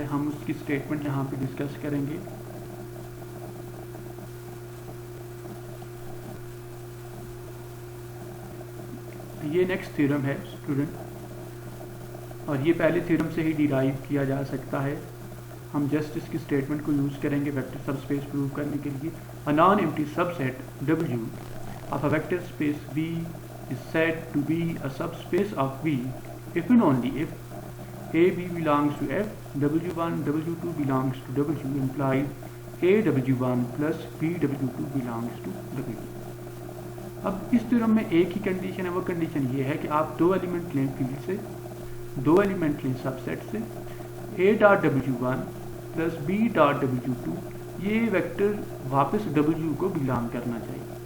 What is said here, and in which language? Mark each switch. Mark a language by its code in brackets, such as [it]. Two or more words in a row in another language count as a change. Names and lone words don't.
[hi] हम उसकी स्टेटमेंट यहाँ पे डिस्कस करेंगे। ये [en] next theorem [hi] है स्टूडेंट, और ये पहले थ्योरम से ही डिराइव किया जा सकता है। हम जस्ट इसकी स्टेटमेंट को यूज़ करेंगे [en] vector subspace prove [hi] करने के लिए। [en] a non empty subset W of a vector space V is said to be a subspace of V if and only if A B belongs to F, W1 W2 belongs to W implies A W1 plus B W2 belongs to W। [hi] अब इस थ्योरम में एक ही कंडीशन है, वो कंडीशन ये है कि आप दो एलिमेंट लें फील्ड से, दो एलिमेंट लें सबसेट से, [en] A dot W1 plus B dot W2, [hi] ये वेक्टर वापस W को बिलोंग करना चाहिए।